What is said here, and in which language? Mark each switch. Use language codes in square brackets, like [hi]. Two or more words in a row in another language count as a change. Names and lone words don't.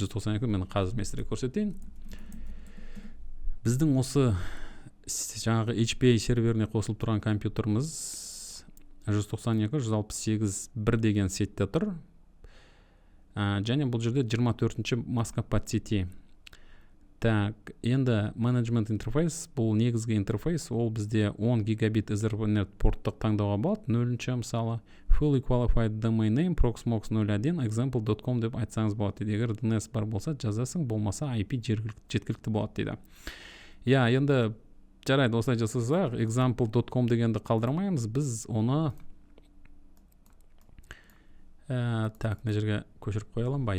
[kk] 192, мен қазір местерге көрсетейін. Біздің осы жаңағы HPA серверіне қосылып тұрған компьютеріміз 192.168.1 деген сетте тұр. Және бұл жерде 24-ші [ru] маска под сети. [kk] Так, енді [en] management interface, [kk] бұл негізгі интерфейс, ол бізде 10 гигабит Ethernet порттық таңдауға болады. 0-ші мысалы [en] fully qualified domain name proxmox 01 [kk] example.com деп айтсаңыз болады. Егер DNS бар болса жазасың, болмаса IP жеткілікті болады дейді. Енді жарайды, осылай жасасақ, example.com дегенді қалдырмаймыз, біз оны так, мына жерге көшіріп қоялым ба?